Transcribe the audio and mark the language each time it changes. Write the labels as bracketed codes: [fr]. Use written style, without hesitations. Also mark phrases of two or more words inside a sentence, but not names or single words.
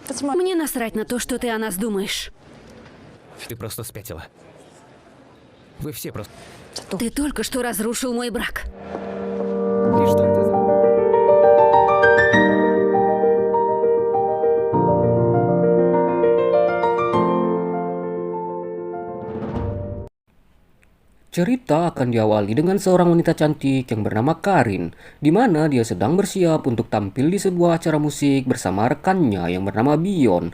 [ru] Мне насрать на то, что ты о нас думаешь. Ты просто спятила. Вы все просто... Ты только что разрушил мой брак. И что это за... [id] Cerita akan diawali dengan seorang wanita cantik yang bernama Karin, di mana dia sedang bersiap untuk tampil di sebuah acara musik bersama rekannya yang bernama Bion.